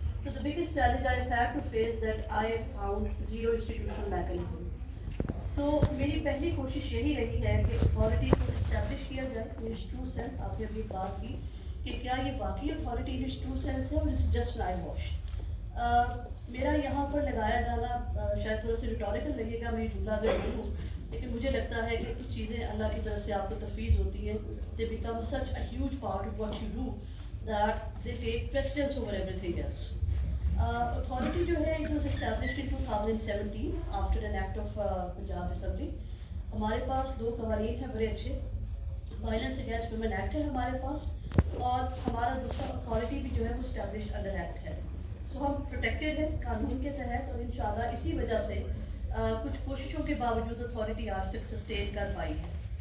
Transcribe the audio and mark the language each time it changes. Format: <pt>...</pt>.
<en>تو the biggest challenge I have to face that I found zero institutional mechanism.</en> <ur>So میری پہلی کوشش یہی رہی ہے کہ اتھارٹی کو اسٹیبلش کیا جائے</ur> <en>In its true sense.</en> <ur>آپ نے ابھی بات کی کہ کیا یہ واقعی authority</ur> <en>in its true sense</en> <ur>ہے اور</ur> <en>It's just eyewash.</en> <ur>میرا یہاں پر لگایا جانا شاید تھوڑا سا ریٹوریکل لگے گا, میں جملہ اگر بولوں, لیکن مجھے لگتا ہے کہ کچھ چیزیں اللہ کی طرف سے آپ کو تفویض ہوتی ہیں.</ur> <en>They become such a huge part of what you do that they take precedence over everything else. Authority جو ہے it was established in 2017 after an act of Punjab Assembly.</en> <ur>ہمارے پاس دو قوانین ہیں بڑے اچھے. وائلنس اگینسٹ ویمن ایکٹ ہے ہمارے پاس, اور ہمارا دوسرا اتھارٹی بھی جو ہے وہ اسٹیبلش انڈر ایکٹ ہے. سو ہم پروٹیکٹیڈ ہیں قانون کے تحت, اور انشاءاللہ اسی وجہ سے کچھ کوششوں کے باوجود اتھارٹی آج تک سسٹین کر پائی ہے.</ur>